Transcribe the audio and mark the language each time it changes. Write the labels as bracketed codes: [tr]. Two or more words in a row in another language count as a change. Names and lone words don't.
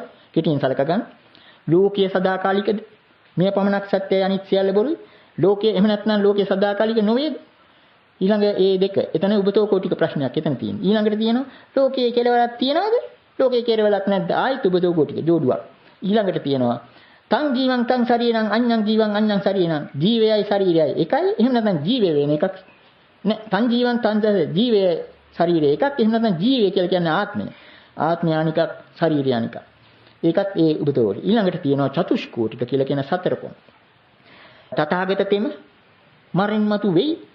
[si] කෙටියෙන් සලක ගන්න. ලෝකයේ සදාකාලිකද? මේ පමණක් සත්‍යය අනිත් සියල්ල බොරුයි. ලෝකයේ එහෙම නැත්නම් ලෝකයේ සදාකාලික නොවේද? ඊළඟ ඒ දෙක. එතන උබතෝ කෝටික ප්‍රශ්නයක් එතන තියෙනවා. ඊළඟට තියෙනවා ලෝකයේ කෙලවරක් තියනවද? ලෝකයේ කෙලවරක් නැද්ද? ආයිත් උබතෝ කෝටික ජෝඩුවක්. ඊළඟට තියෙනවා [pi] තං ජීවං තං ශරීරං අඤ්ඤං ජීවං අඤ්ඤං ශරීරං [si] ජීවයයි ශරීරයයි එකයි. එහෙම නැත්නම් ජීවය වෙන එකක් නෑ. [pi] තං ජීවං [si] තං ජීවය ශරීරය එකක්. එහෙම නැත්නම් ජීවය කියලා කියන්නේ ආත්මය. ආත්මය අනිකක් ශරීරය අනිකක්. ඒකත් ඒ උබතෝ. ඊළඟට තියෙනවා චතුෂ්කෝටික කියලා කියන සතර කොන්. තථාගත තෙම මරින් මතු වෙයි.